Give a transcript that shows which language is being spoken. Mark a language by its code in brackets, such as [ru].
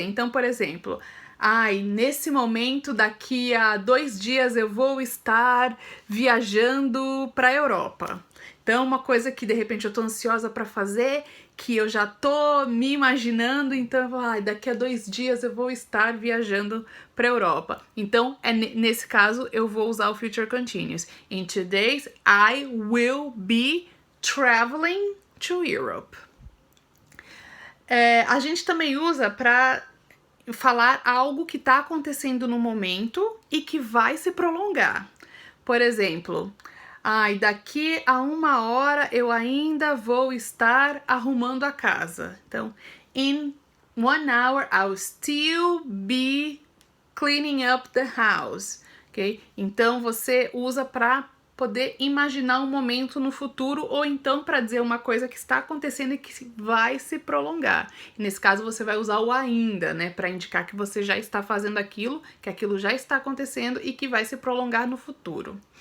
[pt] Então, por exemplo, nesse momento, daqui a 2 dias eu vou estar viajando para a Europa. Então, uma coisa que de repente eu tô ansiosa para fazer, que eu já tô me imaginando, então daqui a 2 dias eu vou estar viajando para a Europa. Então, nesse caso, eu vou usar o future continuous. [en] In 2 days, I will be traveling to Europe. [pt] A gente também usa para falar algo que está acontecendo no momento e que vai se prolongar. Por exemplo, daqui a 1 hora eu ainda vou estar arrumando a casa. Então, [en] in 1 hour I'll still be cleaning up the house, ok? [pt] Então você usa para poder imaginar um momento no futuro ou então para dizer uma coisa que está acontecendo e que vai se prolongar. E nesse caso você vai usar o ainda, né, para indicar que você já está fazendo aquilo, que aquilo já está acontecendo e que vai se prolongar no futuro.